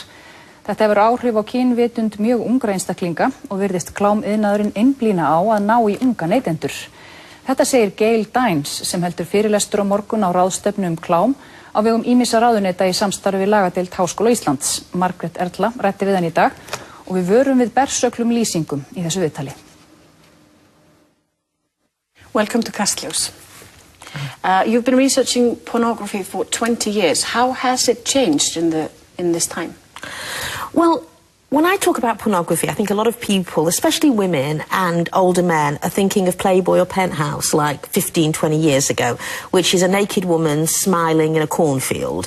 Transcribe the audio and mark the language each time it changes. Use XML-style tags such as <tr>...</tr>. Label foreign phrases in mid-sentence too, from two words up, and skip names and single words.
<is>Þetta hefur áhrif á kynvitund mjög ungra einstaklinga og virðist klámiðnaðurinn einblína á að ná í unga neytendur. Þetta segir Gail Dines sem heldur fyrirlestur á morgun á ráðstefnu klám á vegum ýmissa ráðuneyta í samstarfi við lagadeild Háskóla Íslands. Margrét Erla ræddi við hann í dag og við vörum við bersöglum lýsingum í þessu viðtali.</is> <en>Welcome to Kastljós. You've been researching pornography for 20 years. How has it changed in this time? Well, when I talk about pornography, I think a lot of people, especially women and older men, are thinking of Playboy or Penthouse like 15, 20 years ago, which is a naked woman smiling in a cornfield.</en>